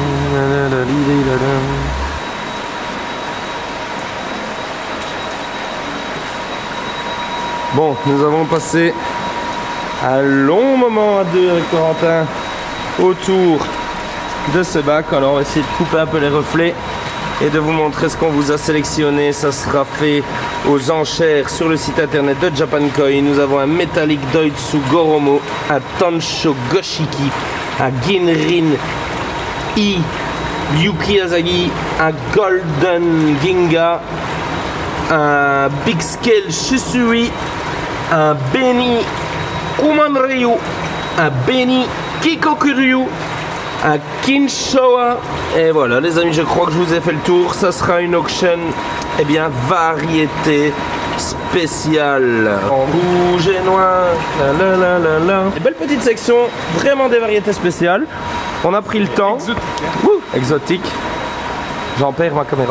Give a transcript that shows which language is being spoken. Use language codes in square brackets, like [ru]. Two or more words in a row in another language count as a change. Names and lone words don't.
[fr] Bon, nous avons passé un long moment à deux avec Corentin autour de ce bac. Alors on va essayer de couper un peu les reflets et de vous montrer ce qu'on vous a sélectionné. Ça sera fait aux enchères sur le site internet de Japan Koi. Nous avons un Metallic Doitsu Goromo, un Tansho Goshiki, un Ginrin I Yuki Asagi, un Golden Ginga, un Big Scale Shisui, un Beni Kumanryu, un Beni Kikokuryu, un Kinshowa. Et voilà les amis, je crois que je vous ai fait le tour. Ça sera une auction, eh bien, variété spéciale en rouge et noir. Une belle petite section, vraiment des variétés spéciales. On a pris le temps. Exotique. J'en perds ma caméra.